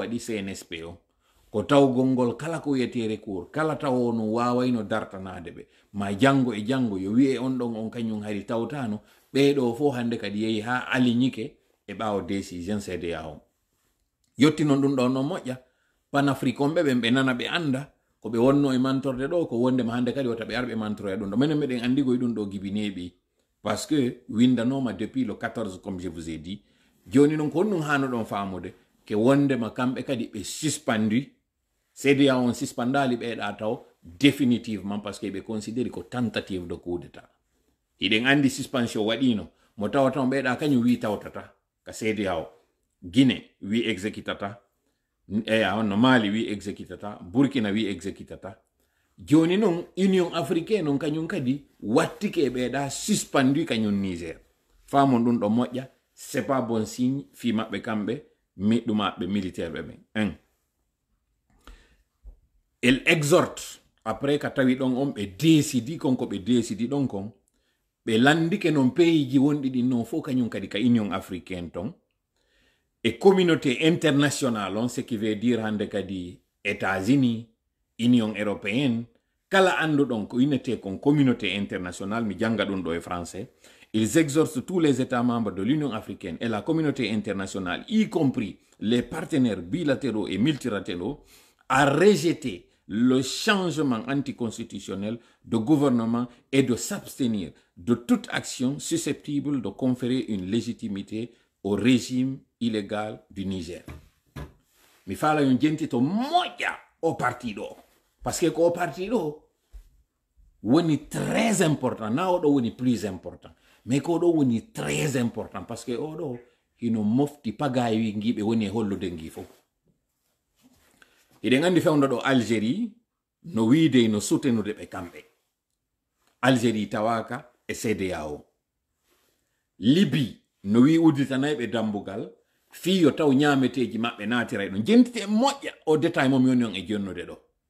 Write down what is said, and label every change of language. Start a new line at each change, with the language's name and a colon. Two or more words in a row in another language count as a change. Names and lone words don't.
Fula: waɗi CNSP o ko tawgol ngol kala ko wiyete recours kala tawo no wawayno dartanade ɓe ma jango e jango yo wi'e on ɗon on kañum hari tawtano ɓeɗo fo hande kadi yehi ha aliñike e ɓawo décision CEDEAO yotti noon ɗum ɗo no moƴƴa panafrique on ɓe ɓe nana ɓe anda ko ɓe wonno e mantorde ɗo ko wondema hande kadi wata ɓe arɓe mantoro e ɗum ɗo minen meɗen andigoy ɗum ɗo gibi neeɓi
French: parce que
Fula: windanoma
French: depuis le 14 comme je vous ai dit
Fula: joni noon ko ɗum hano ɗon famude ke wondema kamɓe kadi ɓe suspendu CEDEAO on suspendali ɓeɗa taw
French: définitivement parce que
Fula: ɓe considéri ko tentative
French: de coup d'état
Fula: hiɗen andi suspension waɗino mo tawata on ɓeɗa kañum wi tawtata ka CEDEAO Guinée wi exécutata no Mali wi exécutata Burkina wi exécutata joni non Union africaine non kañum kadi wattike ɓeɗa suspendu kañum Niger famon ɗum ɗo moƴƴa
French: c'est pas bon signe
Fula: fi maɓɓe kamɓe ɗumaɓe militaire ɓe ɓen
French: elle exhorte après
Fula: ka tawi ɗon on ɓe décidi konko ɓe décidi ɗon kon ɓe landike non pays ji wonɗi ɗin non fof kañum kadi ka Union africaine ton
French: et communauté internationale
Fula: on
French: ce qui veut dire
Fula: hande kadi États-Unis Union européenne kala anduɗon ko innete kon communauté internationale mi janga ɗum ɗo e
French: français ils exhortent tous les États membres de l'Union africaine et la communauté internationale y compris les partenaires bilatéraux et multilatéraux à rejeter le changement anticonstitutionnel de gouvernement et de s'abstenir de toute action susceptible de conférer une légitimité au régime illégal du Niger.
Fula: mi fala yon jenti to moƴƴa o parti ɗo
French: parce que
Fula: ko o parti ɗo woni
French: très important
Fula: na oɗo woni
French: plus important
Fula: mais ko ɗo woni
French: très important parce que
Fula: oɗo hino mofti pagayi giɓe woni e hollude gi fof eɗen andi fewndo ɗo Algérie no wiide no sutenude ɓe kamɓe Algérie tawaka e CEDEAO Libye no wi udditanayɓe dambugal fiyo taw ñameteji maɓɓe naatiray ɗo jentite moƴƴa o détail mom yoni on e jonnude ɗo